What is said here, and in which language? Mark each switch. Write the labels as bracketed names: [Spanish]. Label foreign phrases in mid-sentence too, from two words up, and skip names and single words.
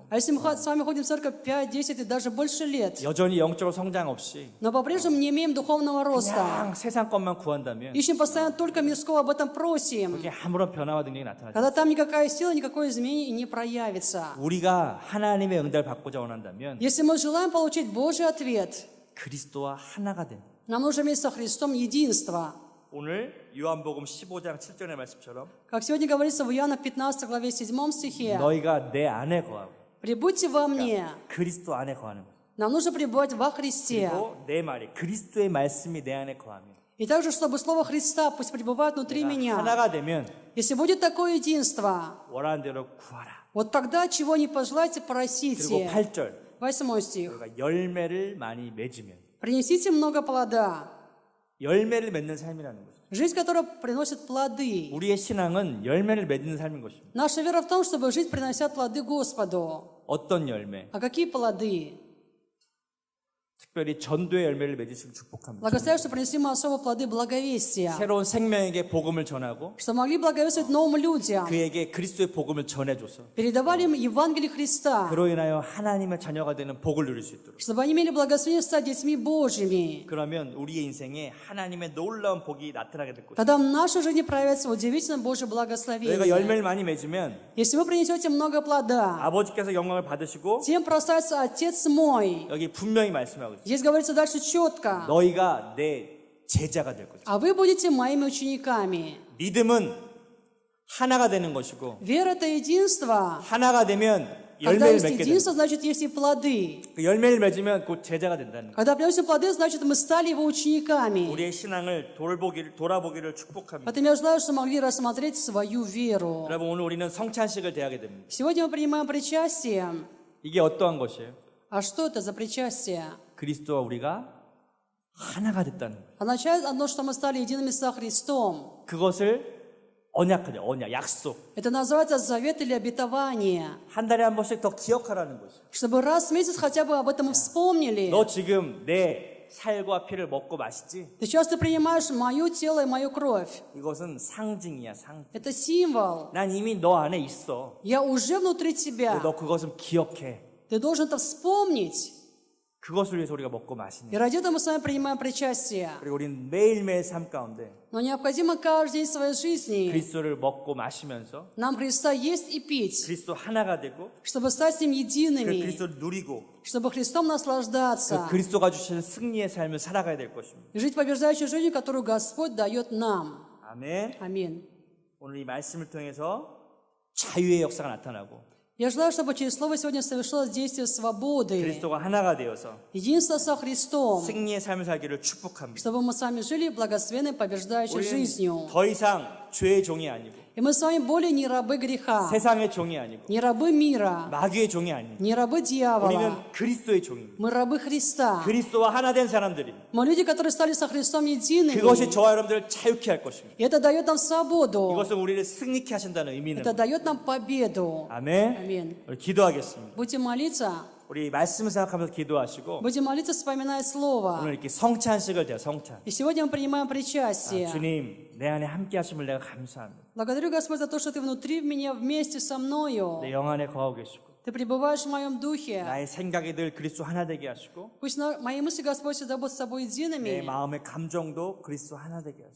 [Russian] А если мы с вами ходим в церковь 5, 10 и даже больше лет, [Korean] 여전히 영적으로 성장 없이 [Russian] но по-прежнему не имеем духовного роста, [Korean] 그냥 세상 것만 구한다면 [Russian] ищем постоянно только мирского, об этом просим, [Korean] 그게 아무런 변화와 능력이 나타나지 [Russian] когда там никакая сила, никакое изменение не проявится. [Korean] 우리가 하나님의 응답을 받고자 원한다면 [Russian] Если мы желаем получить Божий ответ, [Korean] 그리스도와 하나가 된 [Russian] нам нужно иметь со Христом единство. [Korean] 오늘 요한복음 15장 7절의 말씀처럼 [Russian] Как сегодня говорится в Иоанна 15 главе 7 стихе, [Korean] 너희가 내 안에 거하고 [Russian] «Прибудьте во мне». [Korean] 그리스도 안에 거하는 것. [Russian] Нам нужно пребывать во Христе. [Korean] 그리고 내 말이 그리스도의 말씀이 내 안에 거하면 [Russian] И также, чтобы Слово Христа пусть пребывает внутри меня. [Korean] 하나가 되면 [Russian] Если будет такое единство, [Korean] 원하는 대로 구하라. [Russian] вот тогда, чего не пожелаете, [Korean] 그리고 [Russian] просите. [Korean] 8절 [Russian] 8 стих. [Korean] 너희가 열매를 많이 맺으면 [Russian] Принесите много плода. [Korean] 열매를 맺는 삶이라는 것이죠. [Russian] Жизнь, которая приносит плоды. [Korean] 우리의 신앙은 열매를 맺는 삶인 것입니다. [Russian] Наша вера в том, чтобы жить, принося плоды Господу. [Korean] 어떤 열매? [Russian] А какие плоды? [Korean] 특별히 전도의 열매를 맺으시길 축복합니다. [Russian] Благословляю, что принесли мы особо плоды благовестия. [Korean] 새로운 생명에게 복음을 전하고 [Russian] Что могли благовествовать новым людям. [Korean] 그에게 그리스도의 복음을 전해줘서 [Russian] Передавали им Евангелие Христа. [Korean] 그로 인하여 하나님의 자녀가 되는 복을 누릴 수 있도록. [Russian] Чтобы они имели благословение стать детьми Божьими. [Korean] 그러면 우리의 인생에 하나님의 놀라운 복이 나타나게 될 것입니다. [Russian] Тогда в нашей жизни проявится удивительное Божье [Korean] 너희가 [Russian] благословение. [Korean] 열매를 많이 맺으면 [Russian] Если вы принесете много плода, [Korean] 아버지께서 영광을 받으시고 [Russian] тем прославится Отец мой. [Korean] 여기 분명히 말씀하고 있어요. [Russian] Здесь говорится дальше четко. [Korean] 너희가 내 제자가 될 것이다. [Russian] А вы будете моими учениками. [Korean] 믿음은 하나가 되는 것이고 [Russian] Вера – это единство. [Korean] 하나가 되면 [Russian] Когда [Korean] 열매를 [Russian] есть [Korean] 맺게 되는 [Russian] единство, значит, есть и плоды. [Korean] 그 열매를 맺으면 곧 제자가 된다는 거예요. [Russian] Когда приносим плоды, значит, мы стали его учениками. [Korean] 우리의 신앙을 돌아보기를 축복합니다. [Russian] Поэтому я желаю, что могли рассмотреть свою веру. [Korean] 여러분 오늘 우리는 성찬식을 대하게 됩니다. [Russian] Сегодня мы принимаем причастие. [Korean] 이게 어떠한 것이에요? [Russian] А что это за причастие? [Korean] 그리스도와 우리가 하나가 됐다는 거예요. [Russian] Означает одно, что мы стали едиными со Христом. [Korean] 그것을 언약하죠. 언약, 약속. [Russian] Это называется завет или обетование. [Korean] 한 달에 한 번씩 더 기억하라는 거죠. [Russian] Чтобы раз в месяц хотя бы об этом вспомнили. [Korean] 너 지금 내 살과 피를 먹고 마시지? [Russian] Сейчас ты принимаешь мое тело и мою кровь. [Korean] 이것은 상징이야, 상징. [Russian] Это символ. [Korean] 난 이미 너 안에 있어. [Russian] Я уже внутри тебя. [Korean] 너 그것은 기억해. [Russian] Ты должен это вспомнить. [Korean] 그것을 위해서 우리가 먹고 마시는. [Russian] И ради этого мы с вами принимаем причастие. [Korean] 그리고 우리는 매일매일 삶 가운데 [Russian] Но необходимо каждый день своей жизни [Korean] 그리스도를 먹고 마시면서 [Russian] нам Христа есть и пить, [Korean] 그리스도 하나가 되고 [Russian] чтобы стать с Ним [Korean] 그 [Russian] едиными, [Korean] 그리스도를 누리고 [Russian] чтобы Христом [Korean] 그 [Russian] наслаждаться [Korean] 그리스도가 주시는 승리의 삶을 살아가야 될 것입니다. [Russian] и жить побеждающей жизнью, которую Господь дает нам. [Korean] 아멘. [Russian] Аминь. [Korean] 오늘 이 말씀을 통해서 자유의 역사가 나타나고 [Russian] Я желаю, чтобы через Слово сегодня совершилось действие свободы, [Korean] 그리스도가 하나가 되어서 [Russian] единство со Христом, [Korean] 승리의 삶을 살기를 축복합니다. [Russian] чтобы мы с вами жили благословенной, побеждающей [Korean] 우리는 [Russian] жизнью. [Korean] 더 이상 죄의 종이 아니고 [Russian] И мы с вами более не рабы греха, [Korean] 세상의 종이 아니고 [Russian] не рабы мира, [Korean] 마귀의 종이 아니고 [Russian] не рабы дьявола. [Korean] 우리는 그리스도의 종입니다. [Russian] Мы рабы Христа. [Korean] 그리스도와 하나 된 사람들입니다. [Russian] Мы люди, которые стали со Христом едиными. [Korean] 그것이 저와 여러분들을 자유케 할 것입니다. [Russian] И это дает нам свободу. [Korean] 이것은 우리를 승리케 하신다는 의미는 [Russian] Это дает нам победу. [Korean] 아멘. [Russian] Аминь. [Korean] 우리 기도하겠습니다. [Russian] Будем молиться. [Korean] 우리 말씀을 생각하면서 기도하시고 [Russian] Будем молиться, вспоминая Слово. [Korean] 오늘 이렇게 성찬식을 돼요. 성찬. [Russian] И сегодня мы принимаем причастие. [Korean] 주님, 내 안에 함께 하심을 내가 감사합니다. [Russian] Благодарю, Господь, за то, что Ты внутри в меня вместе со мною. [Korean] 내 영 안에 거하고 계시고 [Russian] Ты пребываешь в моем духе. [Korean] 나의 생각이 늘 그리스도 하나 되게 하시고 [Russian] Пусть мои мысли, Господь, всегда будут с тобой [Korean] 내 [Russian] едиными. [Korean] 마음의 감정도 그리스도 하나 되게 하시고